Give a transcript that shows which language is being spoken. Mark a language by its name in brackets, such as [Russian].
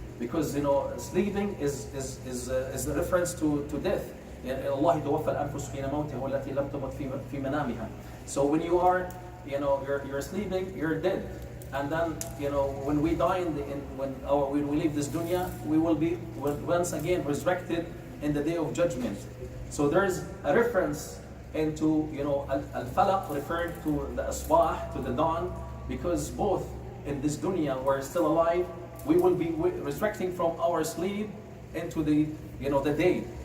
[English] because sleeping is the reference to death. [Arabic] الله يتوفى الأنفس حين موتها والتي لم تمت في منامها. [English] So when you are, you're sleeping, you're dead. And then, when we die when we leave this dunya, we will be once again resurrected in the day of judgment. So there's a reference into, al-falaq, referring to the asbah, to the dawn, because both in this dunya, we're still alive, we will be resurrecting from our sleep into the day.